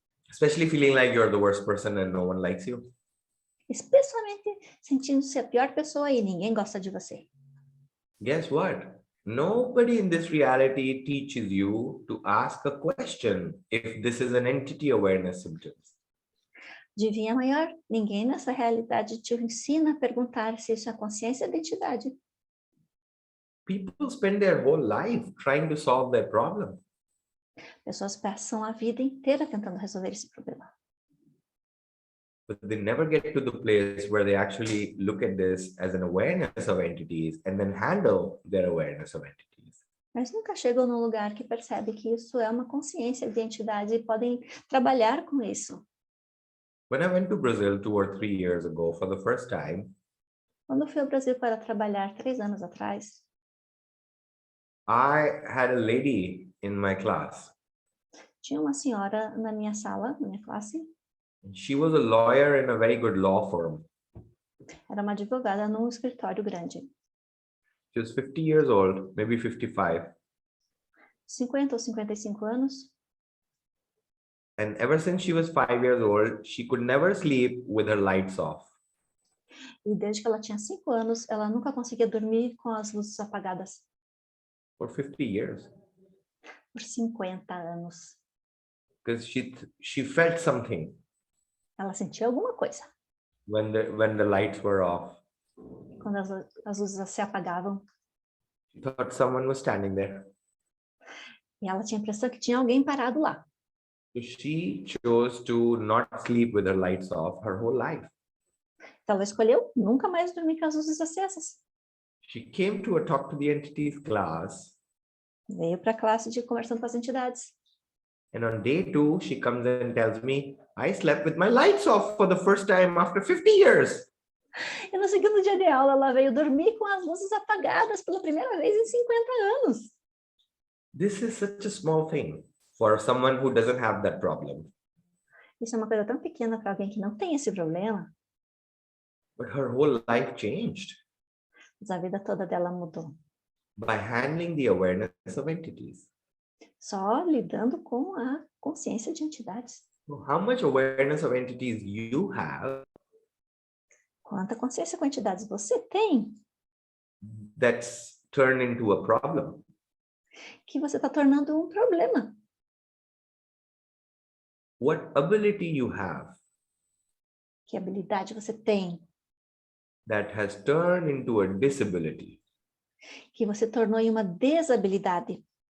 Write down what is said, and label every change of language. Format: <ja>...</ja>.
<en>Especially feeling like you're the worst person and no one likes you.</en> <pt>Especialmente sentindo-se a pior pessoa e ninguém gosta de você.</pt> <en>Guess what? Nobody in this reality teaches you to ask a question if this is an entity awareness symptom.</en> <pt>Adivinha maior? Ninguém nessa realidade te ensina a perguntar se isso é consciência ou identidade.</pt> <en>People spend their whole life trying to solve their problem.</en> <pt>Pessoas passam a vida inteira tentando resolver esse problema.</pt> <en>But they never get to the place where they actually look at this as an awareness of entities and then handle their awareness of entities.</en> <pt>Mas nunca chegam num lugar que percebe que isso é uma consciência de entidade e podem trabalhar com isso.</pt> <en>When I went to Brazil 2 or 3 years ago for the first time,</en> <pt>quando fui ao Brasil para trabalhar 3 anos atrás,</pt> <en>I had a lady in my class.</en> <pt>Tinha uma senhora na minha sala, na minha classe.</pt> <en>She was a lawyer in a very good law firm.</en> <pt>Era uma advogada num escritório grande.</pt> <en>She was 50 years old, maybe 55.</en> <pt>50 ou 55 anos.</pt> <en>And ever since she was 5 years old, she could never sleep with her lights off.</en> <pt>E desde que ela tinha 5 anos, ela nunca conseguia dormir com as luzes apagadas.</pt> <en>For 50 years.</en> <pt>Por 50 anos.</pt> <en>Because she felt something.</en> <pt>Ela sentia alguma coisa.</pt> <en>When the lights were off.</en> <pt>Quando as luzes se apagavam.</pt> <en>She thought someone was standing there.</en> <pt>E ela tinha a impressão que tinha alguém parado lá.</pt> <en>So she chose to not sleep with her lights off her whole life.</en> <pt>Então ela escolheu nunca mais dormir com as luzes acesas.</pt> <en>She came to a Talk to the Entities class.</en> <pt>Veio para a classe de Conversando com as Entidades.</pt> <en>And on day 2, she comes and tells me, I slept with my lights off for the first time after 50 years.</en> <pt>E no segundo dia de aula, ela veio dormir com as luzes apagadas pela primeira vez em 50 anos.</pt> <en>This is such a small thing for someone who doesn't have that problem.</en> <pt>Isso é uma coisa tão pequena para alguém que não tem esse problema,</pt> <en>But her whole life changed</en> <pt>mas a vida toda dela mudou.</pt> <en>by handling the awareness of entities.</en> <pt>Só lidando com a consciência de entidades.</pt> <en>So how much awareness of entities you have</en> <pt>Quanta consciência com entidades você tem,</pt> <en>that's turned into a problem?</en> <pt>que você está tornando um problema.</pt> <en>What ability you have</en> <pt>Que habilidade você tem,</pt> <en>that has turned into a disability</en> <pt>que você tornou em uma desabilidade.</pt>